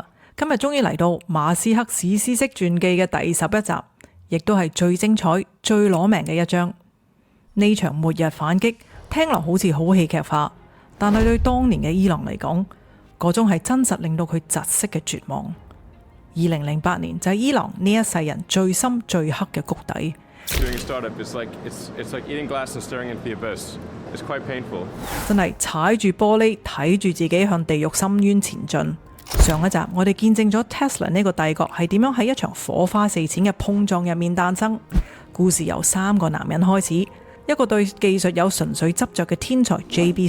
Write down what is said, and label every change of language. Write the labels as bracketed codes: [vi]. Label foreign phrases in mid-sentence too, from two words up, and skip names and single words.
[yue] 今日終於嚟到馬斯克史詩式傳記嘅第11集，亦都係最精彩、最攞命嘅一章。呢場末日反擊聽落好似好戲劇化，但係對當年嘅伊朗嚟講，嗰種係真實令到佢窒息嘅絕望。2008年就係伊朗呢一世人最深最黑嘅谷底。 [en] Doing a startup is like it's like eating glass and staring into the abyss. It's quite painful. [yue] 真係踩住玻璃睇住自己向地獄深淵前進。上一集我哋見證咗 Tesla 呢個帝國係點樣喺一場火花四濺嘅碰撞入面誕生。故事由3個男人開始，一個對技術有純粹執着嘅天才 J.B.